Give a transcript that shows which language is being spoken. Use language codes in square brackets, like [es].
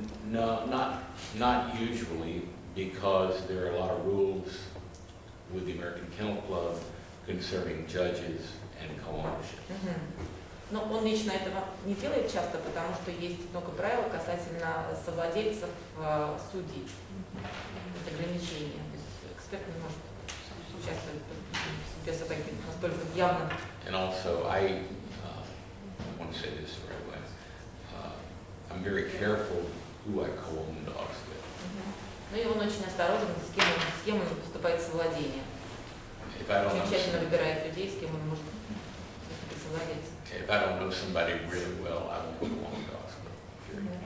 [en] No, not usually, because there are a lot of rules with the American Kennel Club concerning judges and co-ownership. [ru] Но он лично этого не делает часто, потому что есть много правил касательно совладельцев судей. Это ограничения. То есть эксперт не может участвовать в суде собаки настолько явно. [en] And also, I want to say this the right way. I'm very careful who I co-own dogs with. [ru] Ну и он очень осторожен, с кем он вступает в совладение. Очень тщательно выбирает людей, с кем он может выступить в совладельце. [en] If I don't know somebody really well, I won't co-own dogs with.